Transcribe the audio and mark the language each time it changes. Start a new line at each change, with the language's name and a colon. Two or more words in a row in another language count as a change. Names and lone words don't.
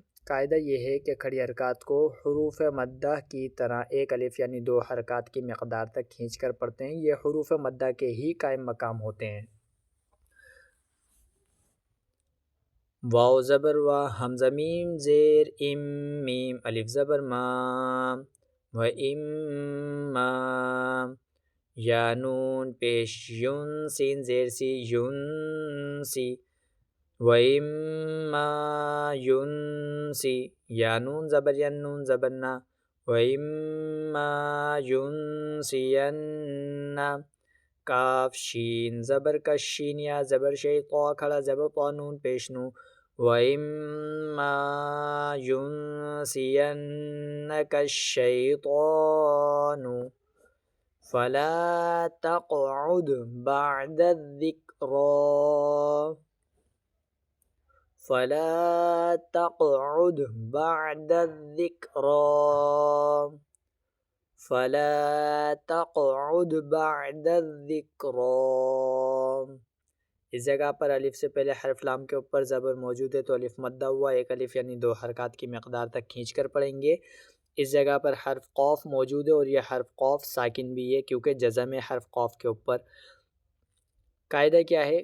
Urdu: قاعدہ یہ ہے کہ کھڑی حرکات کو حروف مدہ کی طرح ایک الف یعنی دو حرکات کی مقدار تک کھینچ کر پڑھتے ہیں، یہ حروف مدہ کے ہی قائم مقام ہوتے ہیں۔ واو زبر وا، حمزہ میم زیر ام میم، الف زبر ما و ام ما، یا نون پیش یون سین زیر سی یون سی و ام ما یون سی، یا نون زبر ین نون زبر نا و ام ما یون سی ین، کاف شین زبر کش شین یا زبر شی طا کھڑا زبر طا نون پیش نو وَإِمَّا
Arabic: يُنْسِيَنَّكَ الشَّيْطَانُ فَلَا تَقْعُدْ بَعْدَ الذِّكْرَى فَلَا تَقْعُدْ بَعْدَ الذِّكْرَى فَلَا تَقْعُدْ بَعْدَ الذِّكْرَى۔
Urdu: اس جگہ پر الف سے پہلے حرف لام کے اوپر زبر موجود ہے تو الف مدہ ہوا، ایک الف یعنی دو حرکات کی مقدار تک کھینچ کر پڑھیں گے۔ اس جگہ پر حرف قوف موجود ہے اور یہ حرف قوف ساکن بھی ہے کیونکہ جزم ہے حرف قوف کے اوپر۔ قاعدہ کیا ہے؟